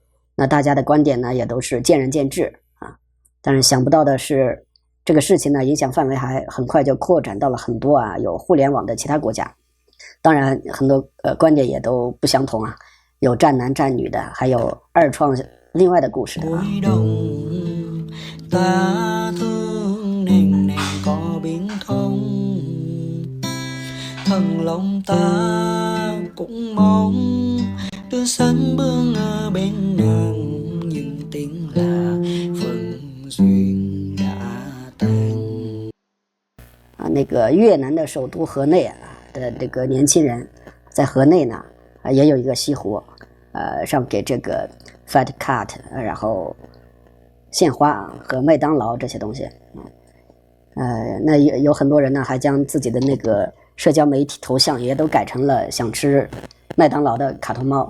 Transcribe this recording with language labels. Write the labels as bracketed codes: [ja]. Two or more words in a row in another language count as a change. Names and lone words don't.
[zh] 那大家的观点呢，也都是见仁见智但是想不到的是，这个事情呢，影响范围还很快就扩展到了很多有互联网的其他国家。当然，很多观点也都不相同有战男战女的，还有二创另外的故事的 [vi] Ta thương nàng nàng có biến thông, thần lòng ta cũng mong đưa sánh bước ở bên nàng, nhưng tiếng là phần duyên đã tan。 [zh] 那个越南的首都河内的这个年轻人，在河内呢也有一个西湖，上给这个 Fat Cat， 然后献花和麦当劳这些东西。那有很多人呢还将自己的那个社交媒体头像也都改成了想吃麦当劳的卡通猫。